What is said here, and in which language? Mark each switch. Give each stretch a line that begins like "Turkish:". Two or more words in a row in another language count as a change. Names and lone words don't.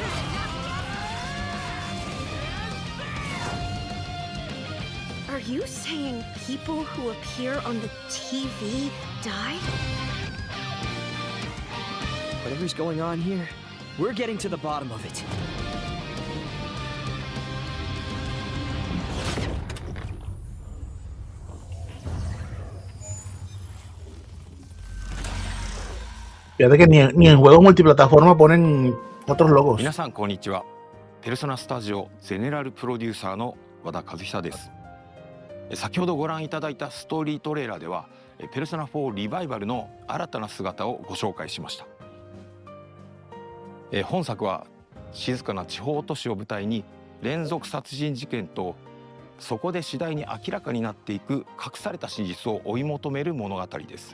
English: Are you saying people who appear on the TV die? Whatever's going on here, we're getting to the bottom of it.
Spanish: Fíjate que ni en juegos multiplataforma ponen otros logos.
Japanese: 皆さんこんにちは。ペルソナスタジオゼネラルプロデューサーの和田和久です。先ほどご覧いただいたストーリートレーラーでは、ペルソナ4リバイバルの新たな姿をご紹介しました。本作は静かな地方都市を舞台に連続殺人事件とそこで次第に明らかになっていく隠された真実を追い求める物語です。